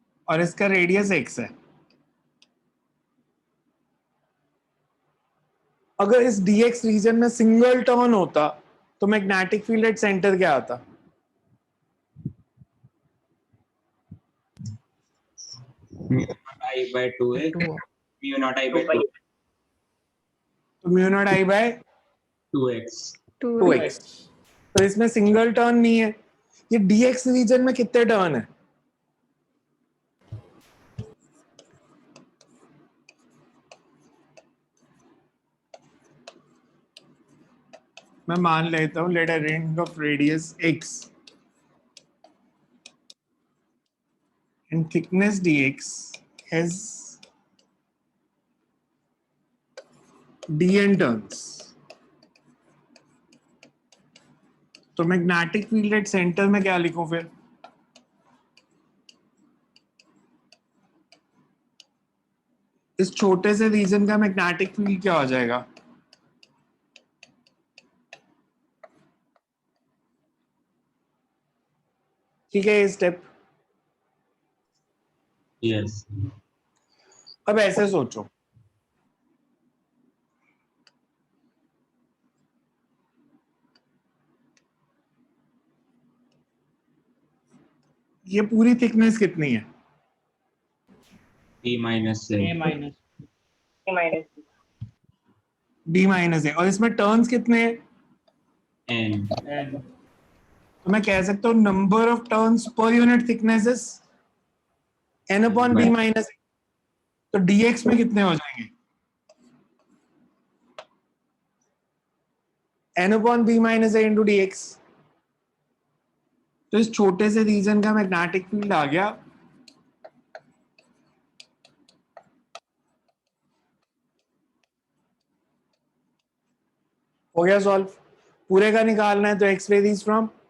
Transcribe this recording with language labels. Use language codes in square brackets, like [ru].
[hi] और इसका radius x है, अगर इस dx रीजन में सिंगल टर्न होता तो मैग्नेटिक फील्ड एट सेंटर क्या आता? [en] Mu naught I by 2x, mu naught I by 2, तो mu naught I by 2x। 2x। [hi] तो इसमें सिंगल टर्न नहीं है, ये dx रीजन में कितने टर्न है? मैं मान लेता हूं, [en] Let a ring of radius x and thickness dx has dn turns. [hi] तो मैग्नेटिक फील्ड एट सेंटर में क्या लिखूं फिर? इस छोटे से रीजन का मैग्नेटिक फील्ड क्या हो जाएगा? ठीक है ये स्टेप। [en] yes [hi] अब ऐसे सोचो, ये पूरी थिकनेस कितनी है? [en] P minus से A minus minus [hi] d minus है, और इसमें टर्न्स कितने हैं? [en] N N [hi] तो मैं कह सकता हूँ number of turns per unit thickness [en] Is n upon b minus. [hi] तो dx में कितने हो जाएंगे? [en] n upon b minus a into dx। [hi] तो इस छोटे से रीजन का मैग्नेटिक फील्ड आ गया हो गया सॉल्व। पूरे का निकालना है तो [en] x varies from